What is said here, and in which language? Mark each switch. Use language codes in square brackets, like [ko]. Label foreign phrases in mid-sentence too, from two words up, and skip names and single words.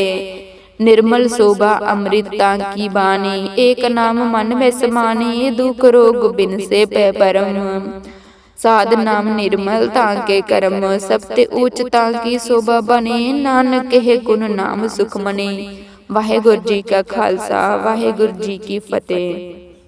[hi] निर्मल शोभा अमृता की बानी, एक नाम मन में समानी। दुख रोग बिन से पै परम, साध नाम निर्मल तांके कर्म। सबते ऊच तांकी शोभा बने, नानक कहे गुण नाम सुख मने। वाहेगुरु जी का खालसा, वाहेगुरु जी की फतेह।